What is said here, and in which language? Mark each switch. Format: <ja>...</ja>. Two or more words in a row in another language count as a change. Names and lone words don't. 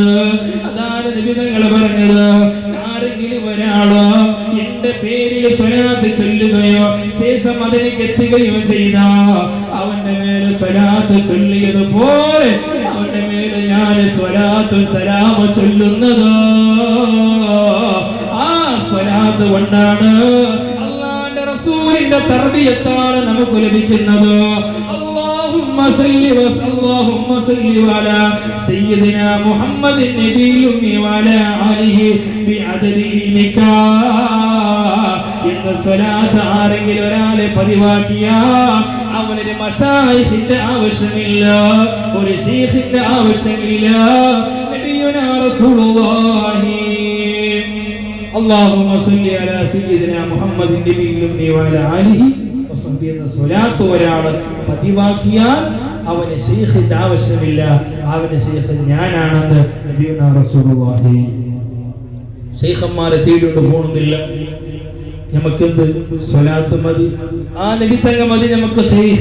<ml>അതാണ് നബി തങ്ങൾ പറഞ്ഞത്, ആരെങ്കിലും ഒരാളോ എന്റെ പേരിൽ സ്വലാത്ത് ചൊല്ലുകയോ ശേഷം അതിലേക്ക് എത്തുകയോ ചെയ്ത അവന്റെ മേലെ സ്വലാത്ത് ചൊല്ലിയതുപോലെ അവന്റെ മേലെ ഞാൻ സ്വലാത്തു സലാം ചൊല്ലുന്നത്. ആ സ്വലാത്ത് കൊണ്ടാണ് അല്ലാഹുവിന്റെ റസൂലിന്റെ തർബിയത്താണ് നമുക്ക് ലഭിക്കുന്നത്.</ml> <ar>اللهم اللهم صل على سيدنا محمد النبي الأمي وعلى آله بعدد علمك</ar> <ml>എന്ന സ്വലാത്ത് ആരെങ്കിലും ഒരാളെ പതിവാക്കിയ അവനൊരു മശായിഖിന്റെ ആവശ്യമില്ല, ഒരു ശൈഖിന്റെ ആവശ്യമില്ല.</ml> <ar>نبينا رسول الله اللهم صل على سيدنا محمد النبي الأمي وعلى آله وصحبه</ar> <ml>എന്ന സ്വലാത്ത് ഒരാൾ പതിവാക്കിയാൽ അവന് ശൈഖിന്റെ ആവശ്യമില്ല, അവന്റെ ശൈഖ് ഞാനാണെന്ന്</ml> <ar>نبينا رسول الله.</ar> <ml>ശൈഖന്മാരെ തേടികൊണ്ട് പോകുന്നില്ല, നമുക്കെന്ത് സ്വലാത്ത് മതി, ആ നബി തങ്ങൾ മതി നമുക്ക് ശൈഖ്.</ml>